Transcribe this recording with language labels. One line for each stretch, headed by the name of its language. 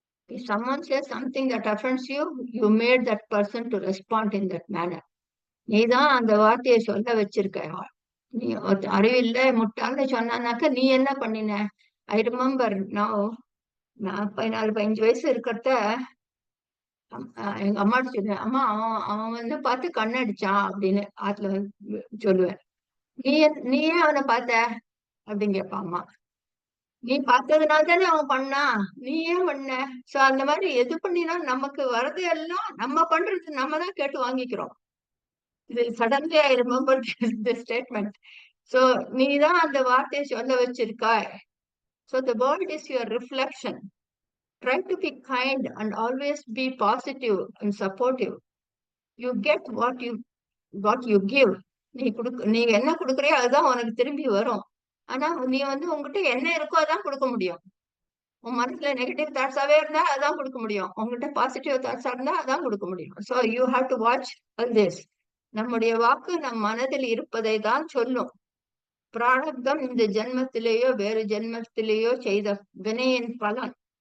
English: If someone says something that offends you, you made that person to respond in that manner.
Tamil: நீதான் அந்த வார்த்தையை சொல்ல வச்சிருக்க. நீ அறிவில்லை முட்டாள்னு சொன்னானாக்க நீ என்ன பண்ணின?
English: I remember
Tamil: நான் 14-15 வயசு இருக்கிறத எங்க அம்மா சொல்லுவேன், அம்மா அவன் அவன் பார்த்து கண்ணடிச்சான் அப்படின்னு ஆத்துல சொல்லுவேன். நீ ஏன் அவனை பார்த்த அப்படின்னு கேட்பான் அம்மா. நீ பார்த்ததுனால தானே அவன் பண்ணான், நீ ஏன் பண்ண? சோ அந்த மாதிரி எது பண்ணினா நமக்கு வர்றது எல்லாம் நம்ம பண்றது நம்ம தான் கேட்டு வாங்கிக்கிறோம். இது
English: Suddenly I remember the statement.
Tamil: So நீதான் அந்த வார்த்தையை சொல்ல வச்சிருக்காய்.
English: So the world is your reflection. Try to be kind and always be positive and supportive. You get what you give.
Tamil: நீ என்ன கொடுக்குறியோ அதுதான் உனக்கு திரும்பி வரும். ஆனா நீ உங்ககிட்ட என்ன இருக்கோ அதான் கொடுக்க முடியும். உன் மனசுல நெகட்டிவ் தாட்ஸாவே இருந்தா அதான் கொடுக்க முடியும். உங்ககிட்ட பாசிட்டிவ் தாட்ஸா இருந்தா அதான் கொடுக்க முடியும்.
English: So you have to watch all this.
Tamil: நம்முடைய வாக்கு நம் மனதில் இருப்பதை தான் சொல்லும். பிராரப்தம் இந்த ஜென்மத்திலேயோ வேறு ஜென்மத்திலேயோ செய்த வினையின் பலன்.